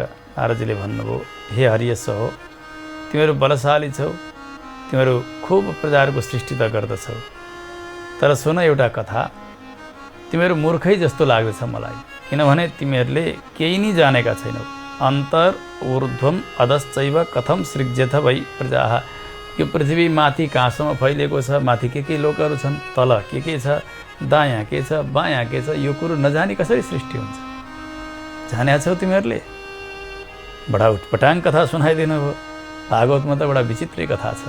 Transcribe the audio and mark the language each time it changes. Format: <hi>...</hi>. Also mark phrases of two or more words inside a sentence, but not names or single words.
<ne>नारदजीले भन्नुभयो, हे हरियश्व हो, तिमीहरू बलशाली छौ, तिमीहरू खुब प्रजाहरूको सृष्टि त गर्दछौ, तर सुन एउटा कथा, तिमीहरू मूर्खै जस्तो लाग्दछ मलाई, किनभने तिमीहरूले केही नै जानेका छैनौ।</ne> <sa>अन्तर ऊर्ध्वम अधश्चैव कथम सृज्यथ वै प्रजाः।</sa> <ne>यो पृथ्वी माथि कहाँसम्म फैलिएको छ, माथि के लोकहरू छन्, तल के छ, दायाँ के छ, बायाँ के छ, यो कुरो नजानी कसरी सृष्टि हुन्छ। जानेका छौ तिमीहरूले? बडा उटपटाङ कथा सुनाइदिनु भयो। भागवतमा त बडा विचित्रै कथा छ।</ne>